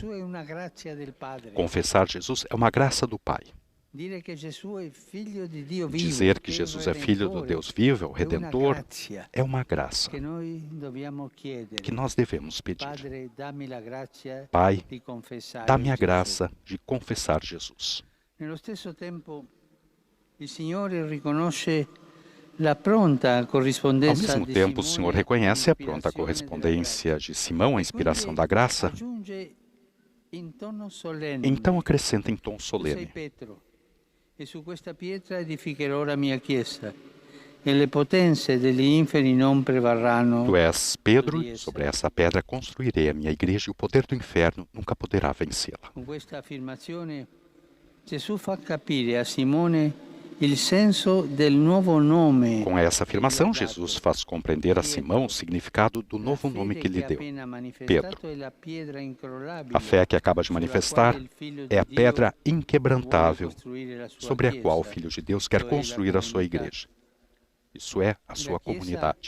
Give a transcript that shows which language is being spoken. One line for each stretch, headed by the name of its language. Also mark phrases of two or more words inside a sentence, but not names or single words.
Portuguese: Confessar Jesus é uma graça do Pai. Dizer que Jesus é Filho do Deus vivo, é o Redentor, é uma graça que nós devemos pedir. Pai, dá-me a graça de confessar Jesus.
Italian: Nello stesso tempo, il Signore riconosce la pronta
Portuguese: Ao
Italian: corrispondenza
Portuguese: mesmo
Italian: di
Portuguese: tempo, o
Italian: Simone
Portuguese: Senhor reconhece a pronta
Italian: all'ispirazione
Portuguese: correspondência de Simão à
Italian: della
Portuguese: inspiração
Italian: gratia.
Portuguese: da graça,
Italian: Aggiunge in tono solenne:
Portuguese: então acrescenta em tom
Italian: Tu sei
Portuguese: solene:
Italian: Pietro, e su questa pietra edificherò la mia chiesa, e le potenze degli inferi non prevarranno.
Portuguese: Tu és Pedro, e sobre essa pedra construirei a minha igreja, e o poder do inferno nunca poderá vencê-la.
Italian: Con questa affermazione Gesù fa capire a Simone il senso del nuovo nome.
Portuguese: Com essa afirmação, Jesus faz compreender a Simão o significado do novo nome que lhe deu, Pedro. A fé que acaba de manifestar é a pedra inquebrantável sobre a qual o Filho de Deus quer construir a sua igreja. Isso é a sua comunidade.